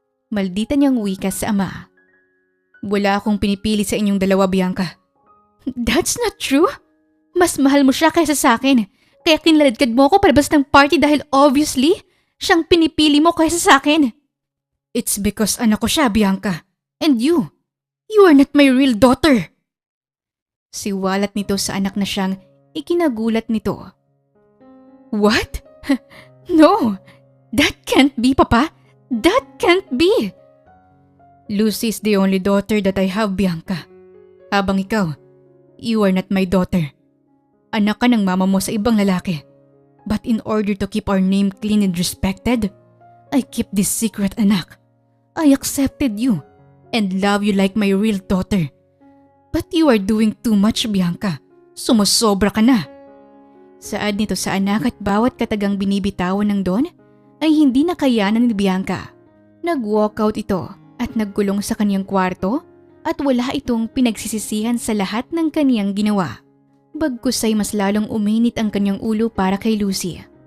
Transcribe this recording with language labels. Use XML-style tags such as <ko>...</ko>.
<tl>Maldita niyang wika sa ama. Wala akong pinipili sa inyong dalawa, Bianca.</tl> <en>That's not true. Mas mahal mo siya kaysa sa akin.</en> <tl>Kaya kinlaladkad mo ako palabas ng party dahil obviously, siyang pinipili mo kaysa sa akin.</tl> <en>It's because</en> <tl>anak ko siya,</tl> <en>Bianca. And you are not my real daughter.</en> <tl>Siwalat nito sa anak na siyang ikinagulat nito.</tl> <en>What? No, that can't be, Papa. That can't be. Lucy is the only daughter that I have, Bianca.</en> <tl>Habang ikaw,</tl> <en>you are not my daughter.</en> <tl>Anak ka ng mama mo sa ibang lalaki.</tl> <en>But in order to keep our name clean and respected, I keep this secret, anak. I accepted you and love you like my real daughter. But you are doing too much, Bianca.</en> <tl>Sumusobra ka na. Saad nito sa anak at bawat katagang binibitawan ng Don ay hindi nakayanan ni Bianca. Nag-walkout ito at nagkulong sa kaniyang kwarto at wala itong pinagsisisihan sa lahat ng kaniyang ginawa. Bagkus ay mas lalong uminit ang kanyang ulo para kay Lucy.</tl>